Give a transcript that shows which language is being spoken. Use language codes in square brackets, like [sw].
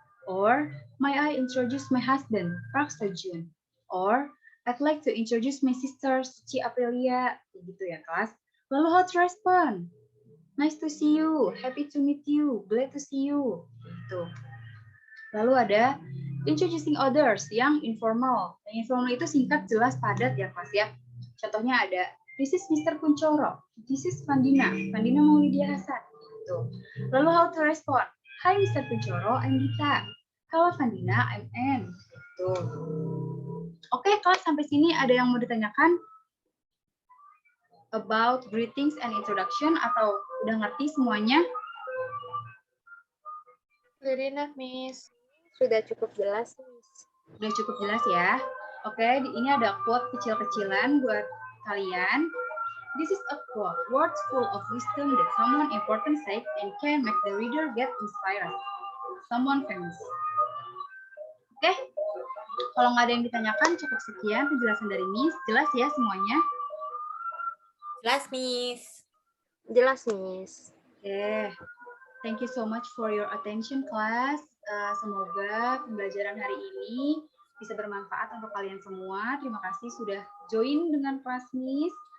[en] Or, may I introduce my husband, Park Seo-joon. Or, I'd like to introduce my sister, Suci Aprilia. [id] Kayak gitu ya, kelas. [en] Lalu, how to respond? Nice to see you, happy to meet you, glad to see you. [id] Gitu. Lalu ada [en] introducing others [id] yang informal. Yang informal itu singkat, jelas, padat ya kelas ya. Contohnya ada, [en] this is Mr. Kuncoro, this is Vandina Maulidia Hasan. Gitu. Lalu how to respond? Hi Mr. Kuncoro, I'm Dita. Hello Vandina, I'm Anne. Gitu. [id] Oke, kelas sampai sini ada yang mau ditanyakan? [en] About greetings and introduction [id] atau udah ngerti semuanya? [en] Very enough, Miss. [id] Sudah cukup jelas, Miss. Udah cukup jelas ya. Oke, ini ada quote kecil-kecilan buat kalian. [en] This is a quote, words full of wisdom that someone important said and can make the reader get inspired. Someone famous. [id] Oke, kalau nggak ada yang ditanyakan, cukup sekian penjelasan dari Miss. Jelas ya semuanya? Jelas, Miss. Jelas, Miss. [en] Oke, thank you so much for your attention, class. [id] Semoga pembelajaran hari ini bisa bermanfaat untuk kalian semua. Terima kasih sudah join dengan kelas Miss.